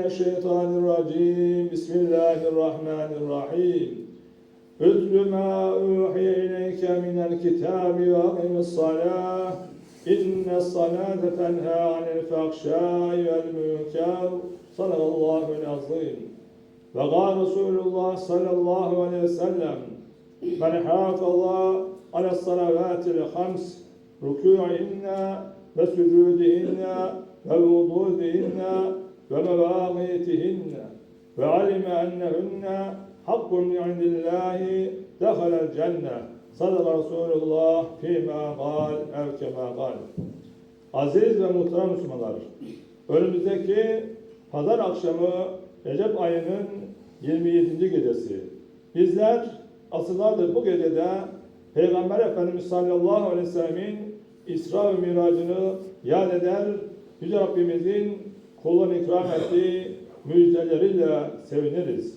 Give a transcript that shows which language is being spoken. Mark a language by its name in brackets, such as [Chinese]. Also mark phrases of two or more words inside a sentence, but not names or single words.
[Arabic] الشيطان الرجيم بسم الله الرحمن الرحيم اتل ما أوحي إليك من الكتاب وأقم الصلاة إن الصلاة تنهى عن الفحشاء والمنكر صدق الله العظيم وقال رسول الله صلى الله عليه وسلم من حافظ على الصلوات الخمس ركوعهن وسجودهن ووضوئهن ومواقيتهن وعلم أنهن حق عند الله دخل الجنة صدق رسول الله فيما قال أو كما قال. [Turkish] Aziz ve muhterem Müslümanlar, önümüzdeki pazar akşamı Recep ayının 27. gecesi. Bizler asırlardır bu gecede Peygamber Efendimiz [Arabic] صلى الله عليه وسلم [Turkish] İsra ve Miracını yad eder, Yüce Rabbimizin kuluna ikram ettiği müjdeleriyle seviniriz.